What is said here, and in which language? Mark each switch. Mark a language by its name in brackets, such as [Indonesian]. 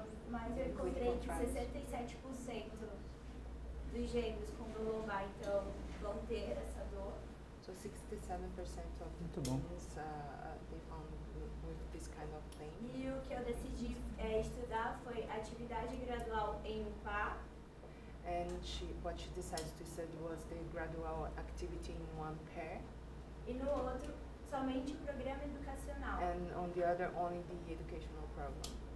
[Portuguese] mas eu encontrei que 67% dos gêmeos com dor lombar, então, vão ter essa dor. [English] So 67% of [Portuguese] Muito [English] the [Portuguese] bom. [English] teens they found with this kind of pain. [Portuguese] E o que eu decidi estudar foi atividade gradual em um par. [English] And what she decided to study was the gradual activity in one pair, [Portuguese] E no outro, somente o programa educacional. [English] and on the other only the educational program.